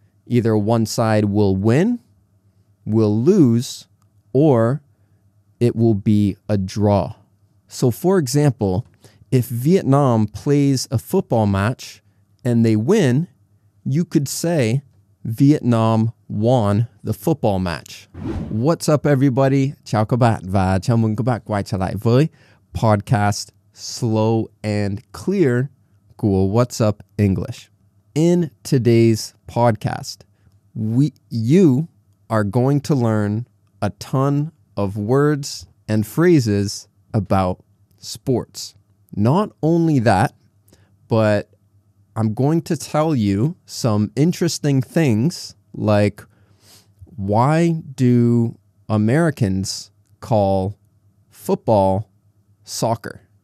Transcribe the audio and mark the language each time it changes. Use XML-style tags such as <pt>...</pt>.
<en>Either one side will win, will lose, or it will be a draw. So for example, if Vietnam plays a football match and they win, you could say Vietnam won the football match. What's up everybody?</en> <vi>Chào các bạn và chào mừng các bạn quay trở lại với podcast Slow and Clear của What's Up English.</vi> <en>In today's podcast, you are going to learn a ton of words and phrases about sports. Not only that, but I'm going to tell you some interesting things like why do Americans call football soccer?</en>